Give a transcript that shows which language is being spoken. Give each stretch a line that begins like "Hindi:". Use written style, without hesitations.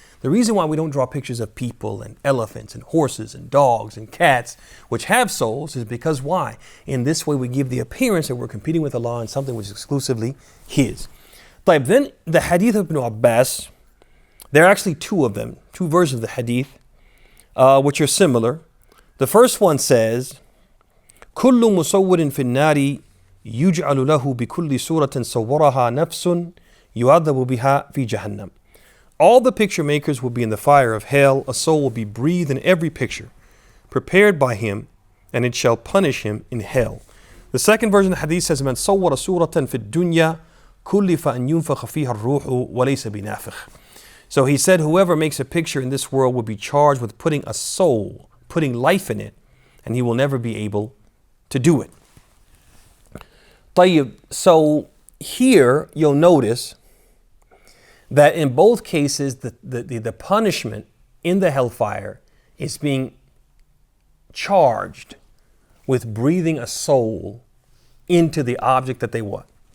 English: The reason why we don't draw pictures of people and elephants and horses and dogs and cats, which have souls, is because why? In this way we give the appearance that we're competing with Allah in something which is exclusively His. Then the hadith of Ibn Abbas, there are actually two of them, two versions of the hadith, which are similar. The first one says,
Arabic: كل مصور في النار يجعل له بكل صورة صورها نفس يعذب بها في جهنم.
English: All the picture makers will be in the fire of hell. A soul will be breathed in every picture, prepared by him, and it shall punish him in hell. The second version of the hadith says,
Arabic: من صور صورة في الدنيا كلف أن ينفخ فيها الروح وليس بنافخ.
English: So he said, whoever makes a picture in this world will be charged with putting a soul, putting life in it, and he will never be able to do it. طيب, so here you'll notice that in both cases the punishment in the hellfire is being charged with breathing a soul into the object that they what?